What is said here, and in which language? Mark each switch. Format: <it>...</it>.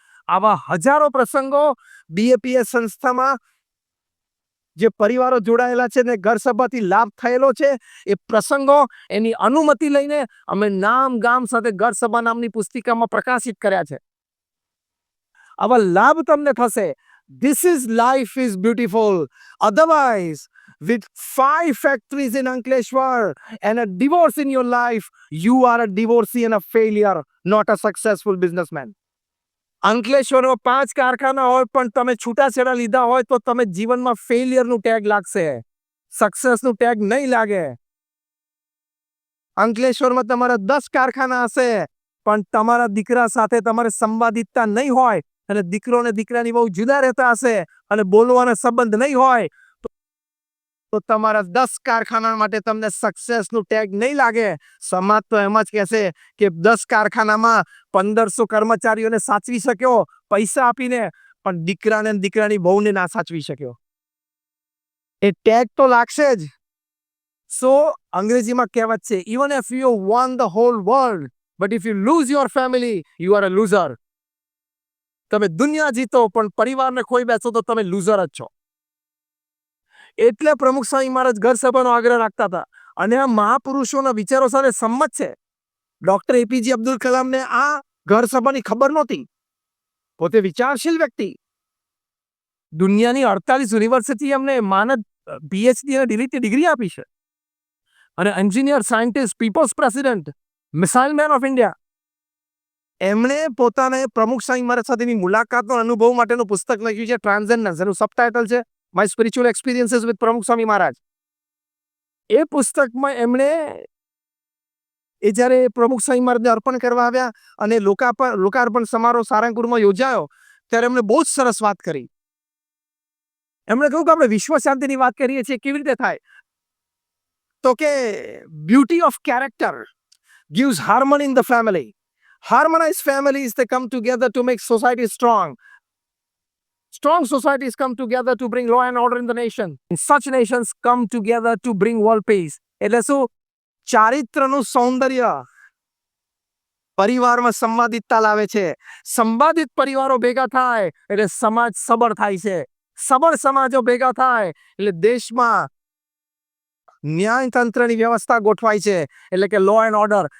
<gu>આવા હજારો પ્રસંગો બીએપીએસ સંસ્થામાં જે પરિવારો જોડાયેલા છે ને ઘર સભાથી લાભ થયેલો છે, એ પ્રસંગો એની અનુમતિ લઈને અમે નામ ગામ સાથે ઘર સભા નામની પુસ્તિકામાં પ્રકાશિત કર્યા છે. આવા લાભ તમને થશે.</gu> <en>This is life is beautiful. Otherwise, with 5 factories in Ankleshwar and a divorce in your life, you are a divorcee and a failure, not a successful businessman.</en> <gu>અંકલેશ્વરમાં 5 કારખાના હોય પણ તમે છૂટાછેડા લીધા હોય તો તમે જીવનમાં ફેલિયરનું ટેગ લાગશે, સક્સેસનું ટેગ નહીં લાગે. અંકલેશ્વરમાં તમારા 10 કારખાના હશે પણ તમારા દીકરા સાથે તમારે સંવાદિતતા નહીં હોય, અને દીકરો અને દીકરાની બહુ જુદા રહેતા હશે અને બોલવાનો સંબંધ નહીં હોય, તો તમારા 10 કારખાના માટે તમને સક્સેસનું ટેગ નહીં લાગે. સમાજ તો એમ જ કહેશે કે 10 કારખાનામાં 1500 કર્મચારીઓને સાચવી શક્યો પૈસા આપીને, પણ દીકરાને દીકરાની બહુને ના સાચવી શક્યો. એ ટેગ તો લાગશે જ. સો અંગ્રેજીમાં કહેવત છે,</gu> <en>even if you won the whole world, but if you lose your family, you are a loser.</en> <gu>તમે દુનિયા જીતો પણ પરિવારને ખોઈ બેસો તો તમે લૂઝર જ છો. એટલે પ્રમુખ સ્વામી મહારાજ ઘર સભાનો આગ્રહ રાખતા હતા, અને આ મહાપુરુષોના વિચારો સાથે સંમત છે. ડોક્ટર એપીજે અબ્દુલ કલામને આ ઘર સભાની ખબર નહોતી. પોતે વિચારશીલ વ્યક્તિ, દુનિયાની 48 યુનિવર્સિટી અમને માનદ પીએચડી અને ડિગ્રી આપી છે, અને engineer, scientist, people's president, missile man of India. એમણે પોતાને પ્રમુખ સ્વામી મહારાજ સાથેની મુલાકાતનો અનુભવ માટેનું પુસ્તક લખ્યું છે, ટ્રાન્સેન્ડન્સ. એનું સબટાઇટલ છે માય સ્પિરિચ્યુઅલ એક્સપિરિયન્સીસ વિથ પ્રમુખ સ્વામી મહારાજ. એ પુસ્તકમાં એમણે એ જ્યારે પ્રમુખ સ્વામી મહારાજને અર્પણ કરવા આવ્યા અને લોકાર્પણ સમારોહ સારંગપુરમાં યોજાયો ત્યારે એમણે બહુ જ સરસ વાત કરી. એમણે કહ્યું કે આપણે વિશ્વ શાંતિની વાત કરીએ છીએ, કેવી રીતે થાય? તો કે</gu> <en>Beauty of character gives harmony in the family. Harmonized families, they come together to make society strong. Strong societies come together to bring law and order in the nation. And such nations come together to bring world peace.</en> <gu>એટલે શું? ચારિત્રનું સૌંદર્ય પરિવારમાં સંવાદિતતા લાવે છે. સંવાદિત પરિવારો ભેગા થાય એટલે સમાજ સબળ થાય છે. સબળ સમાજો ભેગા થાય એટલે દેશમાં ન્યાયતંત્રની વ્યવસ્થા ગોઠવાય છે, એટલે કે લો એન્ડ ઓર્ડર.</gu>